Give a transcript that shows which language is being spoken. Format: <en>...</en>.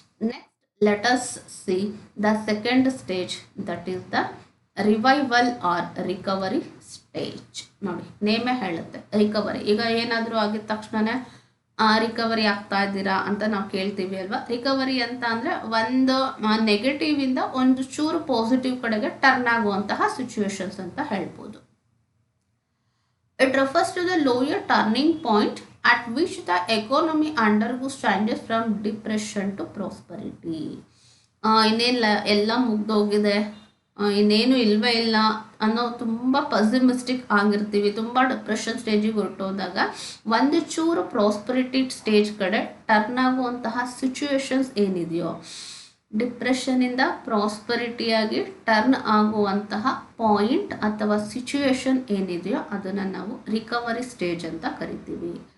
<en>Next let us see the second stage, that is the revival or recovery stage.</en> <kn>ನೋಡಿ, ನೇಮೇ ಹೇಳುತ್ತೆ recovery. ಈಗ ಏನಾದರೂ ಆಗಿದ ತಕ್ಷಣನೇ ರಿಕವರಿ ಆಗ್ತಾ ಇದ್ದೀರಾ ಅಂತ ನಾವು ಕೇಳ್ತೀವಿ ಅಲ್ವಾ. ರಿಕವರಿ ಅಂತ ಅಂದರೆ ಒಂದು ನೆಗೆಟಿವ್ ಇಂದ ಒಂದು ಚೂರು ಪಾಸಿಟಿವ್ ಕಡೆಗೆ ಟರ್ನ್ ಆಗುವಂತಹ ಸಿಚುವೇಶನ್ಸ್ ಅಂತ ಹೇಳ್ಬೋದು.</kn> <en>It refers to the lower turning point at which the economy undergoes changes from depression to prosperity.</en> <kn>ಇನ್ನೇನಿಲ್ಲ, ಎಲ್ಲ ಮುಗ್ದೋಗಿದೆ, ಇನ್ನೇನು ಇಲ್ವೇ ಇಲ್ಲ ಅನ್ನೋ ತುಂಬ ಪಸಿಮಿಸ್ಟಿಕ್ ಆಗಿರ್ತೀವಿ. ತುಂಬ ಡಿಪ್ರೆಷನ್ ಸ್ಟೇಜಿಗೆ ಹೊರಟೋದಾಗ ಒಂದು ಚೂರು ಪ್ರಾಸ್ಪರಿಟಿ ಸ್ಟೇಜ್ ಕಡೆ ಟರ್ನ್ ಆಗುವಂತಹ ಸಿಚುವೇಶನ್ಸ್ ಏನಿದೆಯೋ, ಡಿಪ್ರೆಷನಿಂದ ಪ್ರಾಸ್ಪರಿಟಿಯಾಗಿ ಟರ್ನ್ ಆಗುವಂತಹ ಪಾಯಿಂಟ್ ಅಥವಾ ಸಿಚುವೇಶನ್ ಏನಿದೆಯೋ ಅದನ್ನು ನಾವು ರಿಕವರಿ ಸ್ಟೇಜ್ ಅಂತ ಕರಿತೀವಿ.</kn>